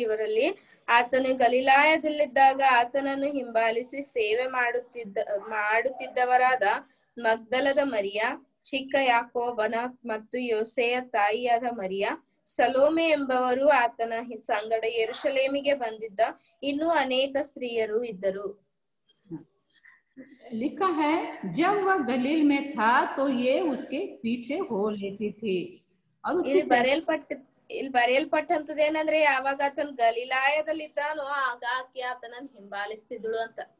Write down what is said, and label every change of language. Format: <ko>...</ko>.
<kn>ಇವರಲ್ಲಿ ಆತನು ಗಲಿಲಾಯದಲ್ಲಿದ್ದಾಗ ಆತನನ್ನು ಹಿಂಬಾಲಿಸಿ ಸೇವೆ ಮಾಡುತ್ತಿದ್ದವರಾದ ಮಗ್ದಲದ ಮರಿಯ, ಚಿಕ್ಕ ಯಾಕೋಬನ ಮತ್ತು ಯೋಸೆಯ ತಾಯಿಯಾದ ಮರಿಯ, ಸಲೋಮೆ ಎಂಬವರು ಆತನ ಸಂಗಡ ಯೆರೂಸಲೇಮಿಗೆ ಬಂದಿದ್ದ ಇನ್ನೂ ಅನೇಕ ಸ್ತ್ರೀಯರು ಇದ್ದರು.</kn> <hi>लिखा है, जब वह गलील में था तो ये उसके पीछे हो लेती थी। और</hi> <kn>ಇಲ್ಲಿ ಬರೆಯಲ್ಪಟ್ಟಂತದ್ದು ಏನಂದ್ರೆ ಯಾವಾಗ ಆತನ ಗಲಿಲಾಯದಲ್ಲಿದ್ದಾನೋ ಆಗ ಆಕೆ ಆತನನ್ನು ಹಿಂಬಾಲಿಸ್ತಿದ್ಳು ಅಂತ.</kn>